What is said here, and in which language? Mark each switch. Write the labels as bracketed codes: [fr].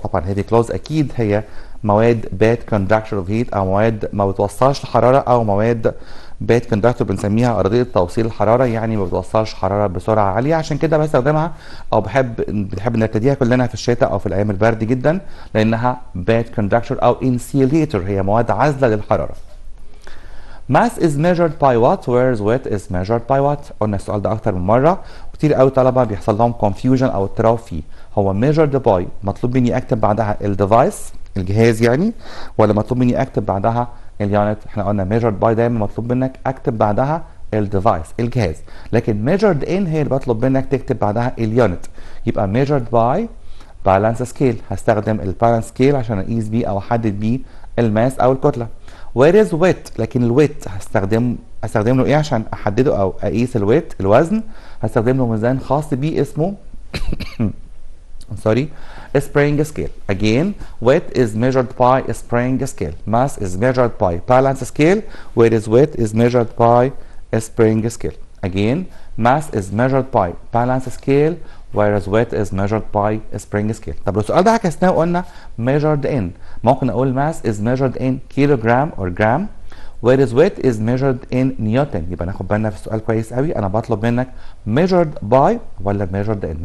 [ar] طبعا heavy cloth أكيد هي مواد [en] bad conductor of heat [ar] أو مواد ما بتوصلش الحرارة أو مواد bad conductor بنسميها أرضية توصيل الحرارة، يعني ما بتوصلش حرارة بسرعة عالية. عشان كده بستخدمها أو بنحب نرتديها كلنا في الشتاء أو في الأيام البرد جدا لأنها [en] bad conductor [ar] أو insulator هي مواد عازلة للحرارة. [en] mass is measured by what whereas weight is measured by what. [ar] قلنا السؤال ده أكتر من مرة وكتير قوي طلبة بيحصل لهم confusion أو اضطراب فيه. هو [en] measured by [ar] مطلوب مني أكتب بعدها الديفايس الجهاز يعني ولا مطلوب مني أكتب بعدها اليونت؟ احنا قلنا measured by دايما مطلوب منك اكتب بعدها الديفايس الجهاز، لكن [en] measured in [ar] هي اللي بطلب منك تكتب بعدها اليونت. يبقى [en] measured by balance scale [ar] هستخدم البالانس سكيل عشان اقيس بيه او احدد بيه الماس او الكتله. [en] whereas weight [ar] لكن الويت هستخدم له ايه عشان احدده او اقيس الويت الوزن؟ هستخدم له ميزان خاص بيه اسمه [en] sorry spring scale. again weight is measured by a spring scale. mass is measured by balance scale whereas weight is measured by a spring scale. again mass is measured by balance scale whereas weight is measured by a spring scale. [ar] طب لو السؤال ده عكسناه وقلنا measured in ممكن اقول [en] mass is measured in kilogram or gram whereas weight is measured in Newton. [ar] يبقى ناخد بالنا في السؤال كويس قوي انا بطلب منك [en] measured by [ar] ولا [en] measured in.